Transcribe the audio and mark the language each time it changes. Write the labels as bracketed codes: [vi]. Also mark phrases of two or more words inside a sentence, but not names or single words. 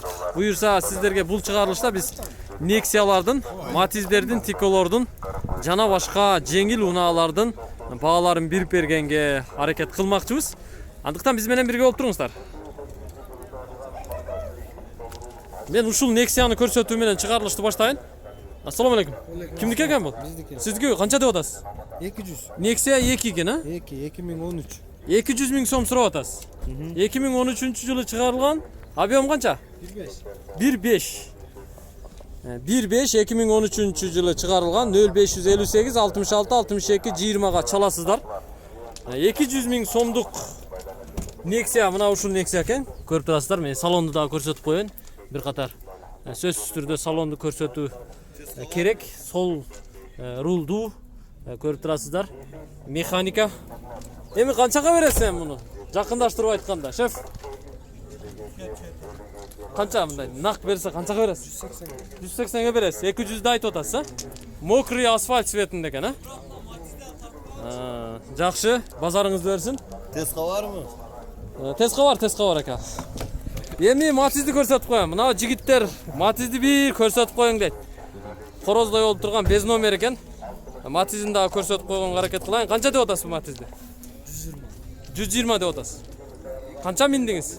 [ky] Буюрса сиздерге бул чыгарылышта биз Nexia'лардын, Matiz'дердин, Tico'лордун жана башка жеңил унаалардын бааларын бирип бергенге аракет кылмакчыбыз. Андыктан биз менен бирге болуп туруңуздар. Мен ушул Nexia'ны көрсөтүү менен чыгарылышты баштайын. [ar] السلام عليكم. [uz] Kimdiki ekan bu? Bizdiki. Sizga qancha deb atasiz? 200. Nexia 2 ekan, ha? 2013. 200 ming so'm so'rab atasiz. 2013-yılı chiqarilgan. Объем qancha? 1.5. 1.5 2013-yılı chiqarilgan 0558 66 62 20 ga chalasizlar. 200 ming so'mduk Nexia, mana ушул Nexia ekan. Ko'rib turasizlar. Men salonni da ko'rsatib qo'yayin. Bir qator [ky] сөзсүз түрдө салонду көрсөтүү керек. Сол рулду көрүп турасыздар. Механика. Эми канчага бересиң муну? Жакындаштырып айтканда, шеф. Канча мындай нак берсе канчага бересиз? 180 бересиз. 200 айтып атасыз, [ru] Мокрый асфальт [ky] цветинде экен, Жакшы, базарыңызды берсин. Tez Kabarmı? Tez Кабар ака. Эми Matiz'ди көрсөтүп коем. Мына жигиттер Matiz'ди бир көрсөтүп коюң дейт. Короздой болуп турган без номер экен. Matiz'ин дагы көрсөтүп койгонго аракет кылайын. Канча деп атасыз Matiz'ди? 120 деп атасыз. Канча миндиңиз?